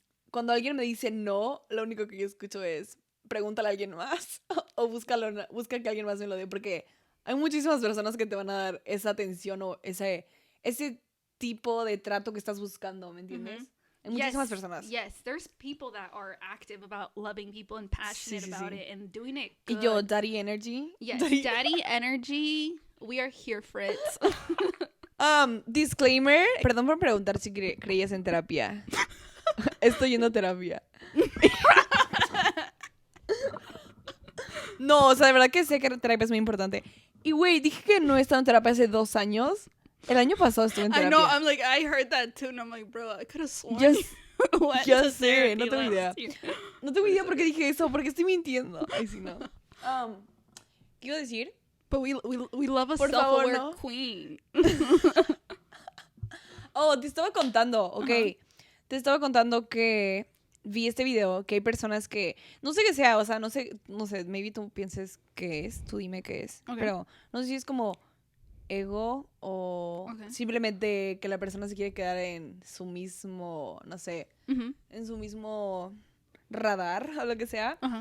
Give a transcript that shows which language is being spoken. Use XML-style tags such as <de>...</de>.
<es>cuando alguien me dice no, lo único que yo escucho es, pregúntale a alguien más, o busca que alguien más me lo dé, porque hay muchísimas personas que te van a dar esa atención o ese tipo de trato que estás buscando, ¿me entiendes? Hay muchísimas personas.</es> <en>Yes, there's people that are active about loving people and passionate about it and doing it good.</en> <es>Y yo, daddy energy.</es> <en>Yes, daddy energy. We are here for it. Disclaimer.</en> <es>Perdón por preguntar si creías en terapia. Estoy yendo a terapia. No, o sea, de verdad que sé que terapia es muy importante. Y güey, dije que no he estado en terapia hace 2 años. El año pasado estuve en terapia.</es> <en>I know, I'm like, I heard that too, and I'm like, bro, I could have sworn</en> <es>ya sé, no tengo idea. No tengo idea por qué dije eso, porque estoy mintiendo. Ay, sí, no. ¿Qué iba a decir?</es> <en>But we love a</en> <es>por</es> <en>self-aware</en> <es>favor, no.</es> <en>queen.</en> <es>Oh, te estaba contando, ok. Te estaba contando que vi este video, que hay personas que, no sé qué sea, o sea, no sé, maybe tú pienses qué es, tú dime qué es, pero no sé si es como ego o simplemente que la persona se quiere quedar en su mismo, no sé, en su mismo radar o lo que sea.</es>